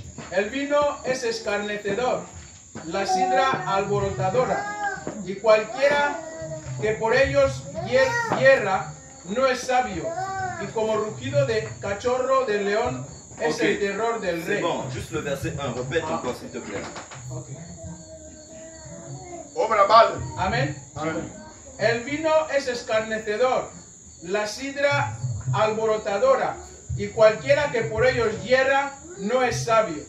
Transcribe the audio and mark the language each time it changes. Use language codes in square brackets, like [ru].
[es] El vino es escarnecedor, la sidra alborotadora, y cualquiera que por ellos hierra no es sabio, y como rugido de cachorro de león es el terror del rey. [fr] C'est bon, juste le verset 1, répète encore s'il te plaît. [es] Amén. El vino es escarnecedor, la sidra alborotadora, y cualquiera que por ellos hierra no es sabio.